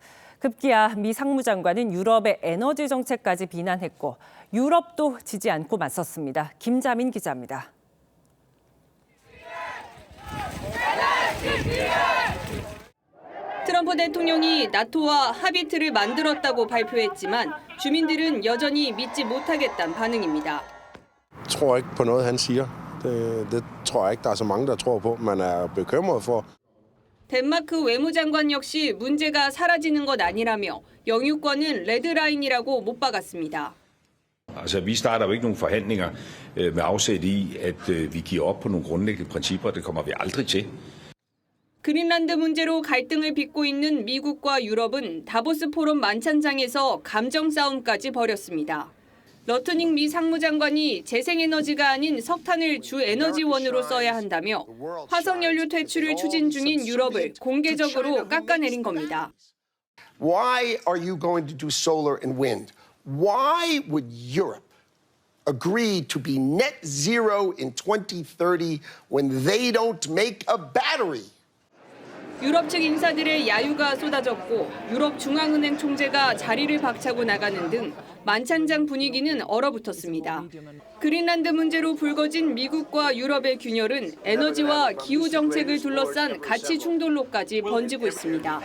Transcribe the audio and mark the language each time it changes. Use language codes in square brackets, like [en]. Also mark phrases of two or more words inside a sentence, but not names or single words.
[ko] 급기야 미 상무장관은 유럽의 에너지 정책까지 비난했고 유럽도 지지 않고 맞섰습니다. 김자민 기자입니다. 트럼프 대통령이 나토와 합의틀을 만들었다고 발표했지만 주민들은 여전히 믿지 못하겠다는 반응입니다. [da] tror ikke på noget han siger. Det tror jeg ikke der er så mange der tror på. Man er bekymret for. [ko] 덴마크 외무장관 역시 문제가 사라지는 것 아니라며 영유권은 레드라인이라고 못 박았습니다. [da] Altså, vi starter jo ikke nogen forhandlinger med afsæt i, at vi giver op på nogle grundlæggende principper. Det kommer vi aldrig til. [ko] 그린란드 문제로 갈등을 빚고 있는 미국과 유럽은 다보스 포럼 만찬장에서 감정 싸움까지 벌였습니다. 러트닝 미 상무장관이 재생에너지가 아닌 석탄을 주 에너지원으로 써야 한다며 화석연료 퇴출을 추진 중인 유럽을 공개적으로 깎아내린 겁니다. [en] Why are you going to do solar and wind? Why would Europe agree to be net zero in 2030 when they don't make a battery? [ko] 유럽 측 인사들의 야유가 쏟아졌고 유럽 중앙은행 총재가 자리를 박차고 나가는 등 만찬장 분위기는 얼어붙었습니다. 그린란드 문제로 불거진 미국과 유럽의 균열은 에너지와 기후 정책을 둘러싼 가치 충돌로까지 번지고 있습니다.